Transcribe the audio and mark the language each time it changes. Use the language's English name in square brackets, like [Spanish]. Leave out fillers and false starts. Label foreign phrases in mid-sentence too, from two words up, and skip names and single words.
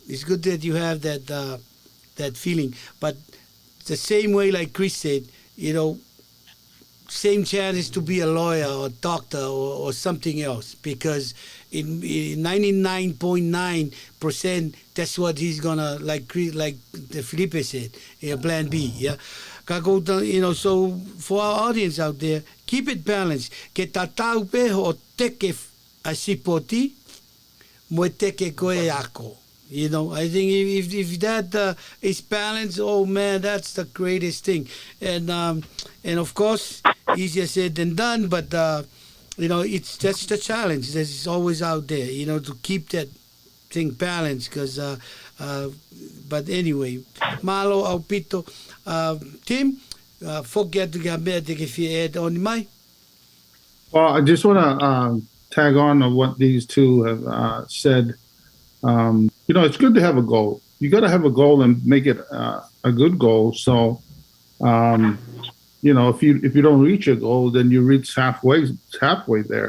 [English] It's good that you have that that feeling. But the same way, like Chris said, same chances to be a lawyer or doctor or something else, because in 99.9% that's what he's gonna, like the Felipe said, plan B. Yeah, so for our audience out there, keep it balanced. [Tongan] Ke tatau pe ho teke a sipoti mo teke koe ako. [English] I think if that is balanced, oh man, that's the greatest thing. And of course, easier said than done, but that's the challenge that's always out there. To keep that thing balanced. Because, but anyway, [Tongan] malo au pito, [English] Tim, forget to get better if you add on my. Well, I just want to tag on what these two have said. It's good to have a goal. You got to have a goal and make it a good goal. So, if you don't reach your goal, then you reach halfway there.